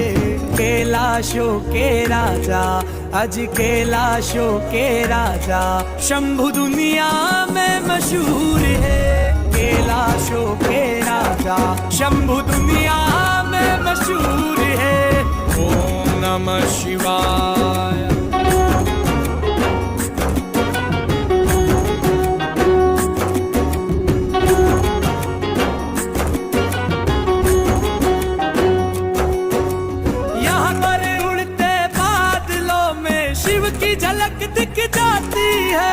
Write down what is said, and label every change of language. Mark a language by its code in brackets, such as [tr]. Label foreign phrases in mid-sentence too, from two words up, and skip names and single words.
[hi] कैलाशों के राजा, अज कैलाशों के राजा, शंभु दुनिया में मशहूर है। कैलाशों के राजा, शंभु दुनिया में मशहूर है। [sa] ओम नमः शिवाय। [hi] यहाँ पर उड़ते बादलों में शिव की झलक दिख जाती है।